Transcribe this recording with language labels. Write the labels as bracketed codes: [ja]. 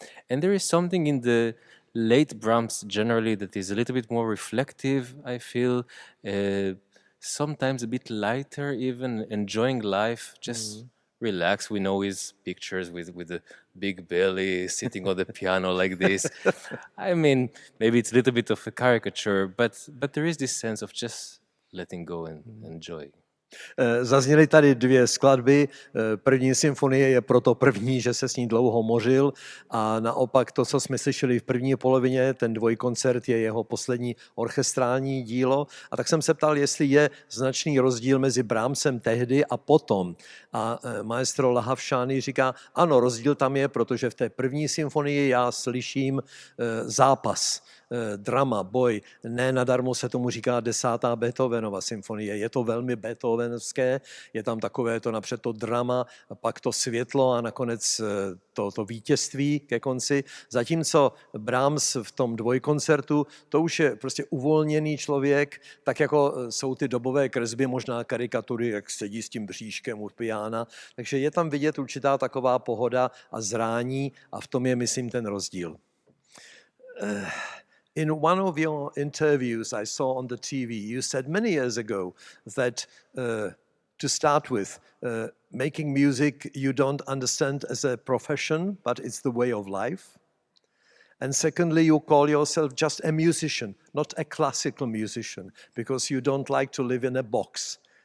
[en] And there is something in the late Brahms generally that is a little bit more reflective, I feel, sometimes a bit lighter even, enjoying life, just relax. We know his pictures with a big belly sitting on the piano like this. I mean, maybe it's a little bit of a caricature, but there is this sense of just letting go and enjoy. [cs] Zazněly tady dvě skladby. První symfonie je proto první, že se s ní dlouho mořil a naopak to, co jsme slyšeli v první polovině, ten dvojkoncert je jeho poslední orchestrální dílo. A tak jsem se ptal, jestli je značný rozdíl mezi Brahmsem tehdy a potom. A maestro Lahav Shani říká, ano, rozdíl tam je, protože v té první symfonii já slyším zápas, drama, boj. Ne nadarmo se tomu říká 10. Beethovenova symfonie. Je to velmi beethovenské, je tam takové to napřed to drama, pak to světlo a nakonec to vítězství ke konci. Zatímco Brahms v tom dvojkoncertu, to už je prostě uvolněný člověk, tak jako jsou ty dobové kresby, možná karikatury, jak sedí s tím bříškem u piana. Takže je tam vidět určitá taková pohoda a zrání a v tom je, myslím, ten rozdíl. [en] In one of your interviews I saw on the TV, you said many years ago that to start with, making music you don't understand as a profession, but it's the way of life. And secondly, you call yourself just a musician, not a classical musician, because you don't like to live in a box.